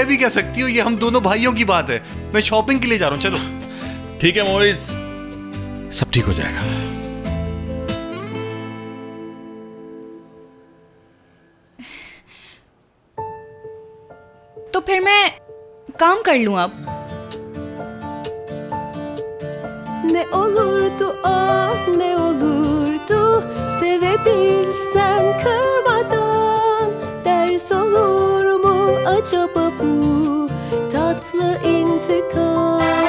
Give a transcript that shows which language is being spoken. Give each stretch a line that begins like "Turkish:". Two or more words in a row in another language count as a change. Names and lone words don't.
Hindi: कह भी कह सकती हो, ये हम दोनों भाइयों की बात है। मैं शॉपिंग के लिए जा रहा हूं, चलो। ठीक है मोइस, सब ठीक हो जाएगा। तो फिर मैं काम कर लूं अब।
Turkish: Ne olurdu ne olurdu sevebilsen kırmadan, ders olur mu acaba bu tatlı intikam?